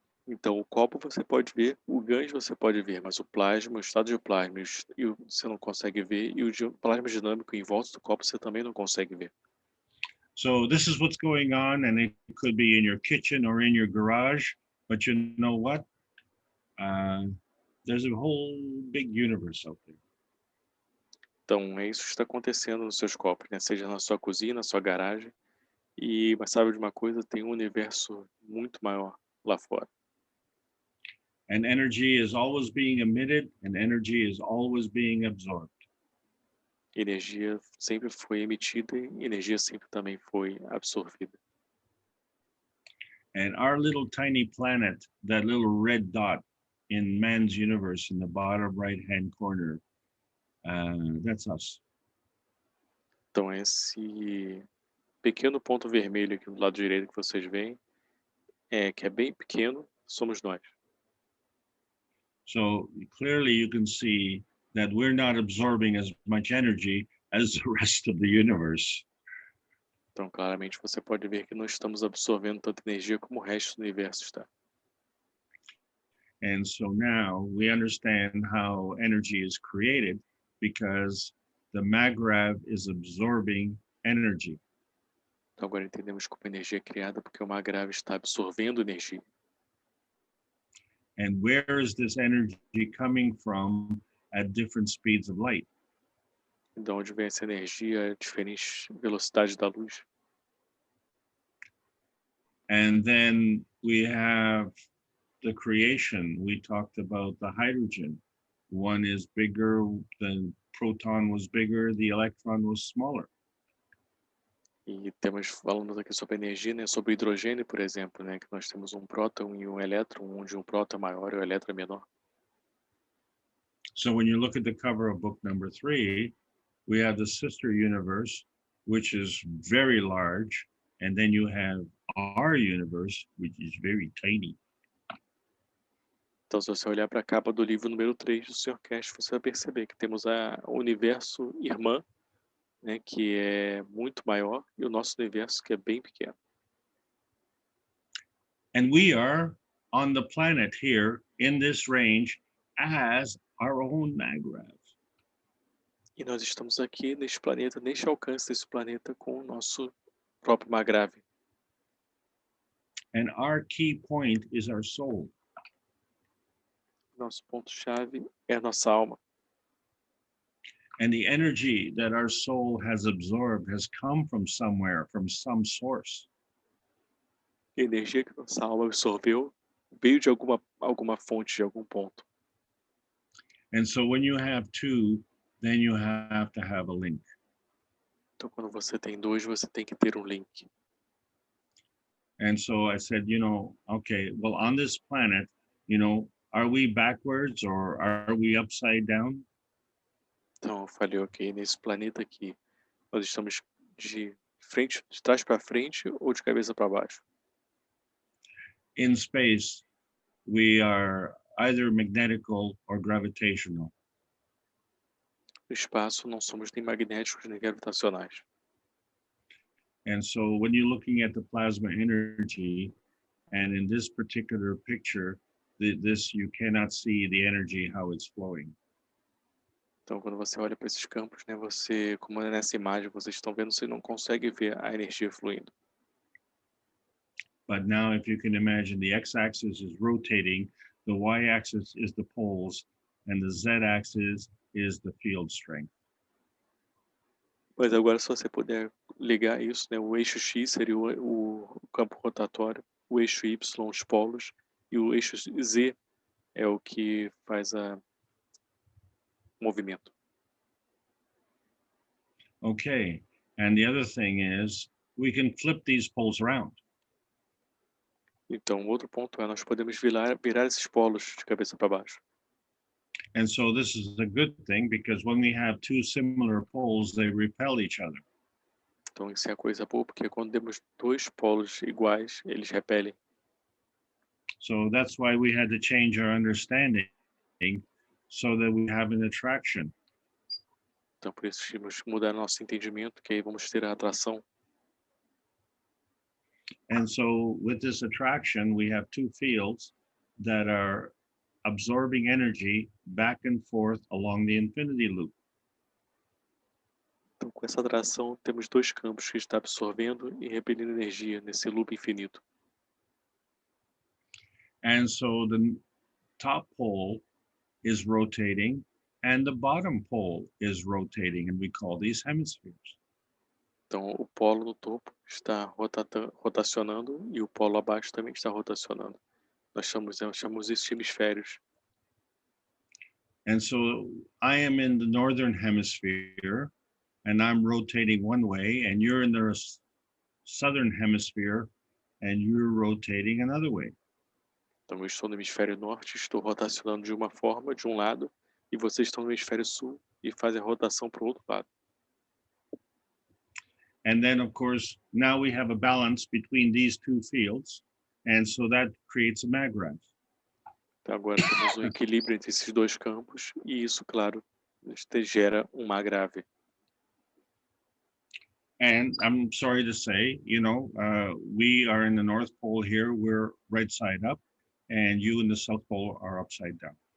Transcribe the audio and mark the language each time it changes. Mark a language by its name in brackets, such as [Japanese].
[Portuguese] Então, o copo você pode ver, o ganho você pode ver, mas o plasma, o estado de plasma, você não consegue ver, e o plasma dinâmico em volta do copo você também não consegue ver. [English] So this is what's going on, and it could be in your kitchen or in your garage, but you know what? There's a whole big universe out there. [Portuguese] Então, é isso que está acontecendo nos seus copos, né? Seja na sua cozinha, na sua garagem, mas sabe de uma coisa? Tem um universo muito maior lá fora. [English] And energy is always being emitted, and energy is always being absorbed. [Portuguese] Energia sempre foi emitida e energia sempre também foi absorvida. [English] And our little tiny planet, that little red dot in man's universe in the bottom right-hand corner, that's us. [Portuguese] Então, esse pequeno ponto vermelho aqui do lado direito que vocês veem, que é bem pequeno, somos nós. [English] So clearly you can see that we're not absorbing as much energy as the rest of the universe. [Portuguese] Então, claramente, você pode ver que não estamos absorvendo tanta energia como o resto do universo está. [English] And so now we understand how energy is created because the maggrav is absorbing energy. [Portuguese] Então, agora entendemos como a energia é criada porque o maggrav está absorvendo energia. [English] And where is this energy coming from at different speeds of light? [Portuguese] De onde vem essa energia a diferentes velocidades da luz? [English] And then we have the creation. We talked about the hydrogen. One is bigger, the proton was bigger, the electron was smaller. [Portuguese] E temos falando aqui sobre energia, né, sobre hidrogênio, por exemplo, né, que nós temos um próton e um elétron, onde um próton é maior e o elétron é menor. [English] So when you look at the cover of book number 3, we have the sister universe, which is very large, and then you have our universe, which is very tiny. [Portuguese] Então, se você olhar para a capa do livro número 3 do Sr. Keshe, você vai perceber que temos o universo irmã, né, que é muito maior, e o nosso universo que é bem pequeno. [English] And we are on the planet here in this range as our own magravs. [Portuguese] E nós estamos aqui neste planeta, neste alcance desse planeta, com o nosso próprio magrave. [English] And our key point is our soul. [Portuguese] Nosso ponto-chave é a nossa alma. [English] And the energy that our soul has absorbed has come from somewhere, from some source. [Portuguese] E a energia que nossa alma absorveu veio de alguma fonte, de algum ponto. [English] And so when you have two, then you have to have a link. [Portuguese] Então, quando você tem dois, você tem que ter um link. [English] And so I said, okay, well, on this planet, are we backwards or are we upside down? [Portuguese] Então, eu falei, ok, nesse planeta aqui, nós estamos de frente, de trás para frente ou de cabeça para baixo? [English] In space, we are either magnetical or gravitational. [Portuguese] No espaço, não somos nem magnéticos nem gravitacionais. [English] And so when you're looking at the plasma energy, and in this particular picture, you cannot see the energy, how it's flowing. [Portuguese] Então, quando você olha para esses campos, né, você, como é nessa imagem, vocês estão vendo, você não consegue ver a energia fluindo. [English] But now if you can imagine, the x-axis is rotating, the y-axis is the poles, and the z-axis is the field strength. [Portuguese] Mas agora, se você puder ligar isso, né, o eixo X seria o campo rotatório, o eixo Y, os polos, e o eixo Z é o que faz o movimento. [English] Okay, and the other thing is, we can flip these poles around. [Portuguese] Então, outro ponto é, nós podemos virar esses polos de cabeça para baixo. [English] And so this is a good thing, because when we have two similar poles, they repel each other. [Portuguese] Então, isso é a coisa boa, porque quando temos dois polos iguais, eles repelem. [English] So that's why we had to change our understanding so that we have an attraction. [Portuguese] Então, por isso, temos que mudar nosso entendimento, que aí vamos ter a atração. [English] And so with this attraction, we have two fields that are absorbing energy back and forth along the infinity loop. [Portuguese] Então, com essa atração, temos dois campos que estão absorvendo e repelindo energia nesse loop infinito. [English] And so the top pole is rotating and the bottom pole is rotating, and we call these hemispheres. [Portuguese] Então, o polo no topo está rotacionando e o polo abaixo também está rotacionando. Nós chamamos isso de hemisférios. [English] And so I am in the northern hemisphere and I'm rotating one way, and you're in the southern hemisphere and you're rotating another way. [Portuguese] Então, eu estou no hemisfério norte, estou rotacionando de uma forma, de um lado, e vocês estão no hemisfério sul e fazem a rotação para o outro lado. [English] And then, of course, now we have a balance between these two fields, and so that creates a maggrav. [Portuguese] Então, agora temos um equilíbrio entre esses dois campos, e isso, claro, gera um magrave. [English] And I'm sorry to say, we are in the North Pole here, we're right side up, and you in the South Pole are upside down.